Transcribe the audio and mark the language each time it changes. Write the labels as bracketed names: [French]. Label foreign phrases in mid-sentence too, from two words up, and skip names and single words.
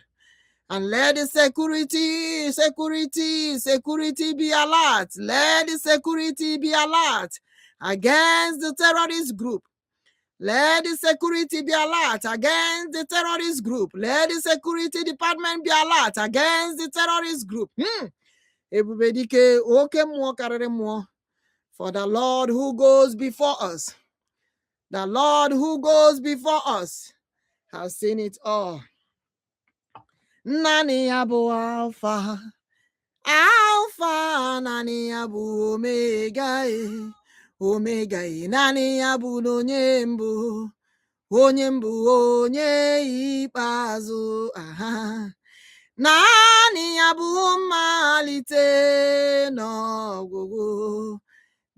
[English] And let the security be alert. Let the security be alert against the terrorist group. Let the security be alert against the terrorist group. Let the security department be alert against the terrorist group. [Igbo] Ebubedike, oke mmụọ karịrị mmụọ. [English] For the Lord who goes before us, the Lord who goes before us has seen it all. [Igbo] Nani ya bụ Alpha, Alpha, nani ya bụ Omega, Omega, nani ya bụ onye mbụ, onye mbụ, onye ikpeazụ, aha. Nani ya bụ mmalite n'ọgwụgwụ.